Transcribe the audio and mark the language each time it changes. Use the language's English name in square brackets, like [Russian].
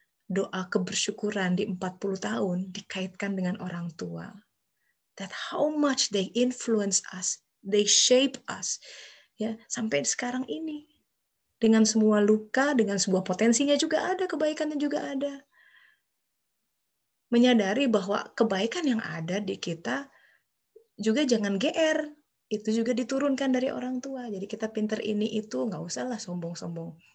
[Indonesian] Doa kebersyukuran di 40 tahun dikaitkan dengan orang tua. [English] That how much they influence us, they shape us. [Indonesian] Ya, sampai sekarang ini. Dengan semua luka, dengan sebuah potensinya juga ada, kebaikannya juga ada. Menyadari bahwa kebaikan yang ada di kita juga jangan GR. Itu juga diturunkan dari orang tua. Jadi kita pinter ini itu, nggak usah lah sombong-sombong.